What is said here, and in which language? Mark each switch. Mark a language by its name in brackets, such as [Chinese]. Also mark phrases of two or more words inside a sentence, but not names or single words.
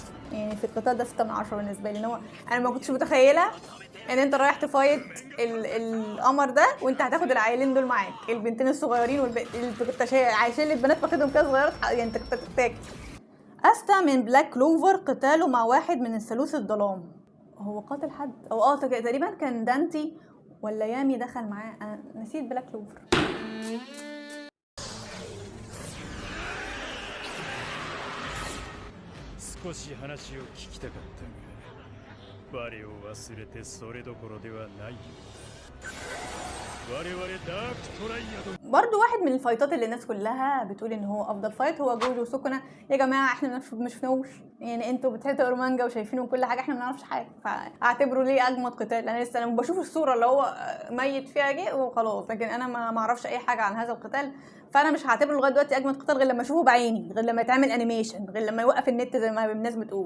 [Arabic] يعني في القتال ده 6 من 10 بالنسبة لي. إن هو أنا ما كنتش متخيلة إن أنت رايح تفايت القمر ده وأنت هتاخد العيلين دول معاك، البنتين الصغيرين اللي كنت عايشين البنات واخدهم كده صغيرات، يعني أنت كنت هتتاكل. أستا من بلاك كلوفر قتاله مع واحد من الثالوث الظلام. هو قاتل حد أو تقريبا كان دانتي ولا يامي دخل معاه، انا نسيت بلاك كلوفر. [Japanese] 少し話を聞きたかったが我を忘れてそれどころではないようだ。我々ダークトライアド [Arabic] برضو واحد من الفايتات اللي الناس كلها بتقول ان هو افضل فايت هو جوجو وسوكونا. يا جماعه احنا ما شفناهوش، يعني انتوا بتقروا مانجا وشايفينه كل حاجه، احنا ما نعرفش حاجه، فاعتبروا ليه اجمد قتال. انا بشوف الصوره اللي هو ميت فيها جه وخلاص، لكن انا ما اعرفش اي حاجه عن هذا القتال، فانا مش هعتبره لغايه دلوقتي اجمد قتال غير لما اشوفه بعيني، غير لما يتعمل انيميشن، غير لما يوقف النت زي ما الناس بتقول.